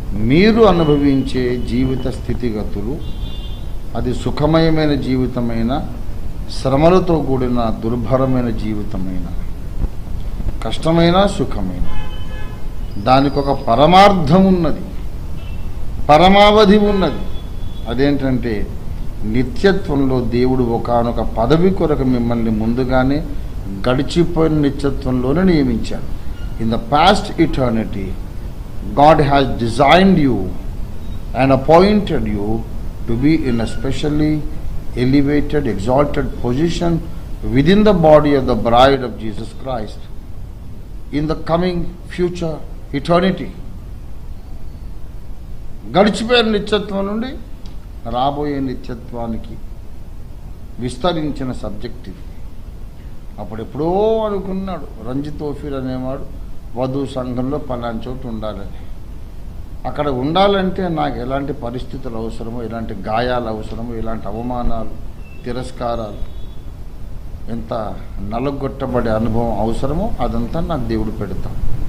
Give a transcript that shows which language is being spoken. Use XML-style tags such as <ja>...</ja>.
<te>మీరు అనుభవించే జీవిత స్థితిగతులు అది సుఖమయమైన జీవితమైన, శ్రమలతో కూడిన దుర్భరమైన జీవితమైన, కష్టమైన సుఖమైన, దానికి ఒక పరమార్థం ఉన్నది, పరమావధి ఉన్నది. అదేంటంటే నిత్యత్వంలో దేవుడు ఒకానొక పదవి కొరకు మిమ్మల్ని ముందుగానే గడిచిపోయిన నిత్యత్వంలోనే నియమించాడు.</te> <en>In the past eternity God has designed you and appointed you to be in a specially elevated, exalted position within the body of the bride of Jesus Christ in the coming future eternity.</en> <te>గడిచిపోయిన నిత్యత్వం నుండి రాబోయే నిత్యత్వానికి విస్తరించిన subject ఇది. అప్పుడెప్పుడో అనుకున్నాడు రంజిత్ ఓఫీర్ అనేవాడు వధు సంఘంలో పలానా చోటు ఉండాలని. అక్కడ ఉండాలంటే నాకు ఎలాంటి పరిస్థితులు అవసరమో, ఎలాంటి గాయాలు అవసరమో, ఎలాంటి అవమానాలు, తిరస్కారాలు, ఎంత నలగొట్టబడే అనుభవం అవసరమో అదంతా నాకు దేవుడు పెడతాడు.</te>